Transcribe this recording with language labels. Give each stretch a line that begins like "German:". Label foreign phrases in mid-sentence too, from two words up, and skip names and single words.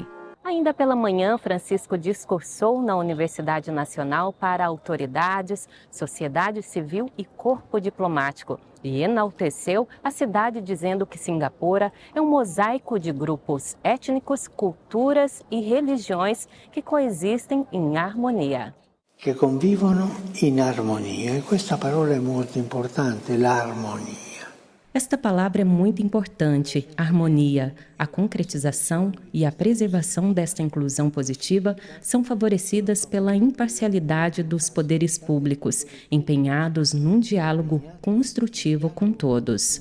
Portuguese: Ainda pela manhã, Francisco discursou na Universidade Nacional para autoridades, sociedade civil e corpo diplomático e enalteceu a cidade dizendo que Singapura é um mosaico de grupos étnicos, culturas e religiões que coexistem em harmonia.
Italian: Que convivono in armonia. E questa parola è molto importante, l'armonia.
Portuguese: Esta palavra é muito importante, harmonia. A concretização e a preservação desta inclusão positiva são favorecidas pela imparcialidade dos poderes públicos, empenhados num diálogo construtivo com todos.